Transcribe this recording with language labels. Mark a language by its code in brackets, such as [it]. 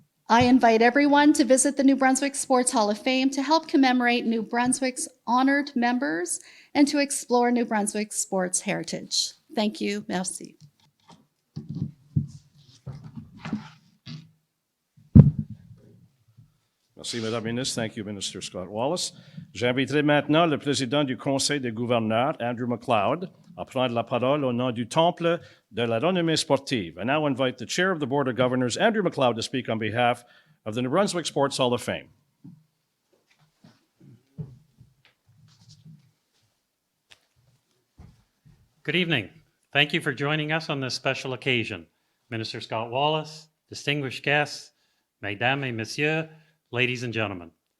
[en] I invite everyone to visit the New Brunswick Sports Hall of Fame to help commemorate New Brunswick's honored members and to explore New Brunswick's sports heritage. Thank you. [fr] Merci. Merci, Madame la Ministre. [en] Thank you, Minister Scott Wallace. [fr] J'inviterai maintenant le président du Conseil des gouverneurs, Andrew McLeod, à prendre la parole au nom du Temple de la Renommée sportive. [en] I now invite the Chair of the Board of Governors, Andrew McLeod, to speak on behalf of the New Brunswick Sports Hall of Fame. Good evening. Thank you for joining us on this special occasion. Minister Scott Wallace, distinguished guests, [fr] mesdames et messieurs, [en] ladies and gentlemen.